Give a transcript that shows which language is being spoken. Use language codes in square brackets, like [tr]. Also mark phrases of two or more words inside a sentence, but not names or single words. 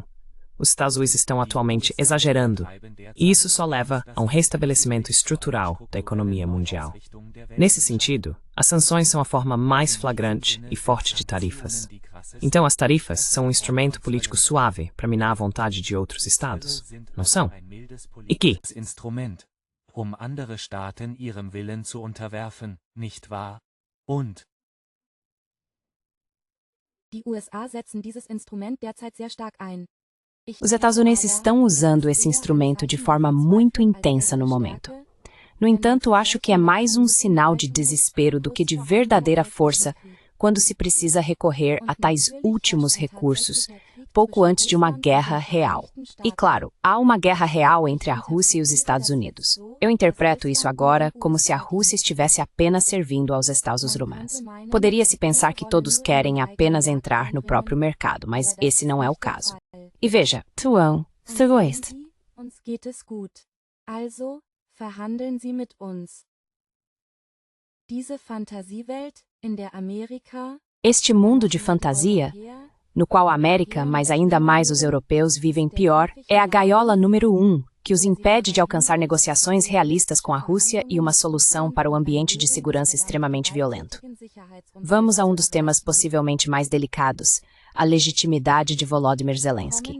[pt] Os Estados Unidos estão atualmente exagerando, e isso só leva a um restabelecimento estrutural da economia mundial. Nesse sentido, as sanções são a forma mais flagrante e forte de tarifas. Então, as tarifas são um instrumento político suave para minar a vontade de outros estados, não são? E que? [de] Andere Staaten ihrem Willen zu unterwerfen, nicht wahr? Und die USA setzen dieses Instrument derzeit sehr stark ein. [pt] Os Estados Unidos estão usando esse instrumento de forma muito intensa no momento. No entanto, acho que é mais um sinal de desespero do que de verdadeira força, quando se precisa recorrer a tais últimos recursos, pouco antes de uma guerra real. E claro, há uma guerra real entre a Rússia e os Estados Unidos. Eu interpreto isso agora como se a Rússia estivesse apenas servindo aos Estados Unidos. Poderia-se pensar que todos querem apenas entrar no próprio mercado, mas esse não é o caso. E veja, Tuão, Sugoest. [de] Uns geht es gut. Also, verhandeln Sie mit uns. Diese Fantasiewelt, in der Amerika, [pt] Este mundo de fantasia, no qual a América, mas ainda mais os europeus, vivem pior, é a gaiola número 1, que os impede de alcançar negociações realistas com a Rússia e uma solução para o ambiente de segurança extremamente violento. Vamos a um dos temas possivelmente mais delicados, a legitimidade de Volodymyr Zelensky.